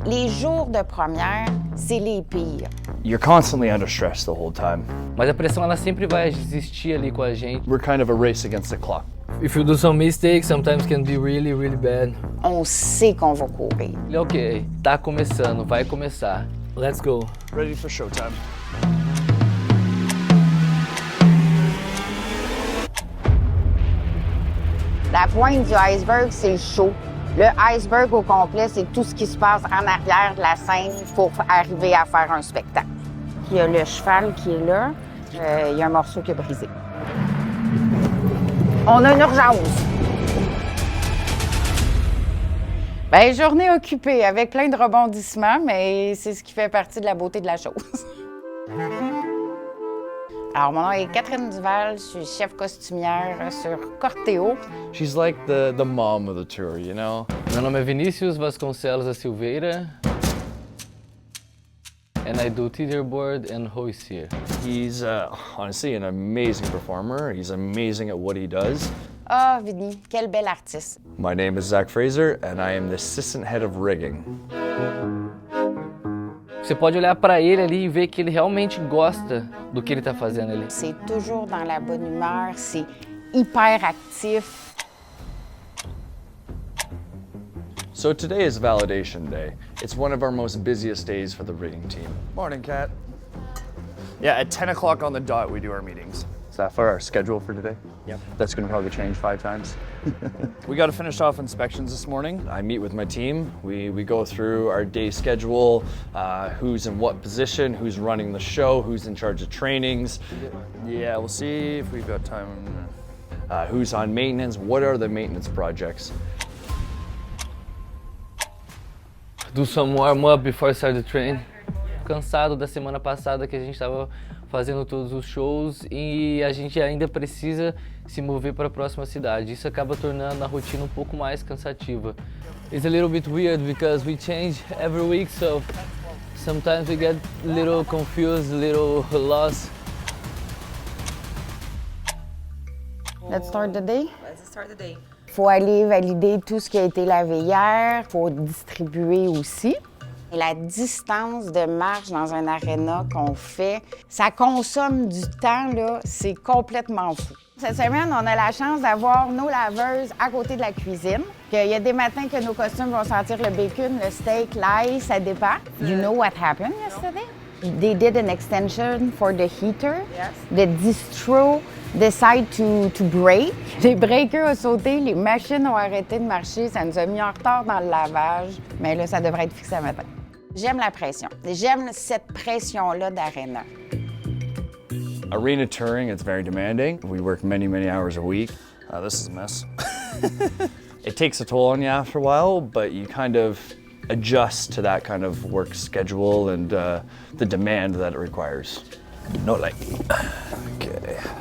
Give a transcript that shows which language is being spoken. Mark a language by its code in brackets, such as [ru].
[fr] Les jours de première, c'est les pires. [en] You're constantly under stress the whole time. [pt] Mas a pressão ela sempre vai existir ali com a gente. [en] We're kind of a race against the clock. If you do some mistakes, sometimes can be really, really bad. [fr] On sait qu'on va courir. [pt] Ok, tá começando, vai começar. [en] Let's go. Ready for showtime. [fr] La pointe du iceberg, c'est le show. Le iceberg au complet, c'est tout ce qui se passe en arrière de la scène pour arriver à faire un spectacle. Il y a le cheval qui est là. Il y a un morceau qui a brisé. On a une urgence. Bien, journée occupée avec plein de rebondissements, mais c'est ce qui fait partie de la beauté de la chose. Alors, mon nom est Catherine Duval, je suis chef costumière sur Corteo. [en] She's like the mom of the tour, you know? [pt] Meu nome é Vinícius Vasconcelos da Silveira. [en] And I do teeterboard and hoist here. He's honestly an amazing performer. He's amazing at what he does. [fr] Ah, Vini, quel bel artiste. [en] My name is Zach Fraser, and I am the assistant head of rigging. [pt] Você pode olhar para ele ali e ver que ele realmente gosta do que ele está fazendo ali. [fr] C'est toujours dans la bonne humeur, c'est hyper actif. [en] So today is validation day. It's one of our most busiest days for the rigging team. Morning, Kat. Yeah, at 10 o'clock on the dot we do our meetings. Is that for our schedule for today? Yep. That's gonna probably change 5 times. We got to finish off inspections this morning. I meet with my team. We go through our day schedule, who's in what position, who's running the show, who's in charge of trainings. Yeah, we'll see if we've got time. Who's on maintenance, what are the maintenance projects. Do some warm-up before start the train. [pt] Cansado da semana passada que a gente estava fazendo todos os shows e a gente ainda precisa se mover para a próxima cidade. Isso acaba tornando a rotina um pouco mais cansativa. [en] It's a little bit weird because we change every week, so sometimes we get a little confused, a little lost. Let's start the day. Let's start the day. [fr] Faut aller valider tout ce qui a été lavé hier. Faut distribuer aussi. Et la distance de marche dans un aréna qu'on fait, ça consomme du temps, là, c'est complètement fou. Cette semaine, on a la chance d'avoir nos laveuses à côté de la cuisine. Il y a des matins que nos costumes vont sentir le bacon, le steak, l'ail, ça dépend. [en] You know what happened yesterday? They did an extension for the heater. Yes. The distro decide to break. [fr] Les breakers ont sauté, les machines ont arrêté de marcher, ça nous a mis en retard dans le lavage. Mais là, ça devrait être fixé à matin. J'aime la pression. J'aime cette pression-là d'aréna. [en] Arena touring, it's very demanding. We work many, many hours a week. This is a mess. It takes a toll on you after a while, but you kind of adjust to that kind of work schedule and the demand that it requires. No leg. Okay.